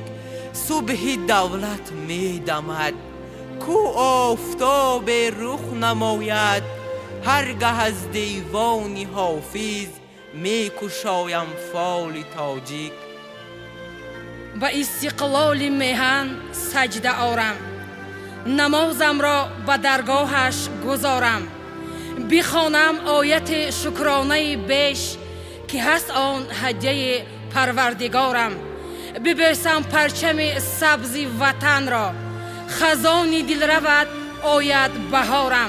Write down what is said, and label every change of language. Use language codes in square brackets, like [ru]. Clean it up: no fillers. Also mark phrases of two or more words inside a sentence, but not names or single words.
[fa] صبح دولت می دمد کو آفتاب رخ نماید، هرگه از دیوان حافظ می کشایم فال تاجیک. به استقلال میهن سجده آرم، [tg] намозам ро ба даргоҳаш гузорам. бихонам ояти шукронаи беш ки ҳаст он ҳадияи парвардигорам. бибесам парчами сабзи ватанро, хазони дилравад ояд баҳорам.